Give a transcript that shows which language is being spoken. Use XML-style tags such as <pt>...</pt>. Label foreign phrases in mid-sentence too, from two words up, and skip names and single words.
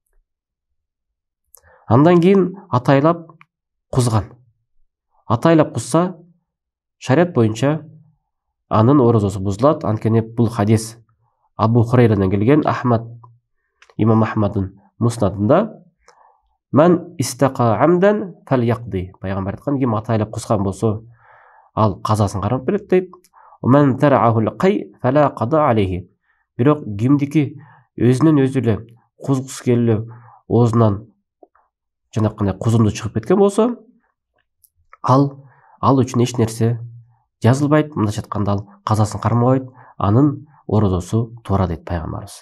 <ky>Андан кийин атайлап кузган. Атайлап кузса, шарият боюнча анын орозосу бузулат. Анткени бул хадис Абу Хурайрадан келген, имам Ахмаддын муснадында,</ky> <ar>"من استقاء عمدا فليقض",</ar> <ky>пайгамбар айткан, ким атайлап кузган болсо, ал казасын кармап берет дейт.</ky> <ar>"من ذرعه القيء فلا قضاء عليه".</ar> <ky>Бирок кимдики өзүнөн өзү эле кузгусу келип, оозунан жанакындай кузунду чыгып кеткен болсо, ал үчүн эч нерсе жазылбайт. Мындайча айтканда, ал казасын кармабайт, анын орозосу туура дейт пайгамбарыбыз.</ky>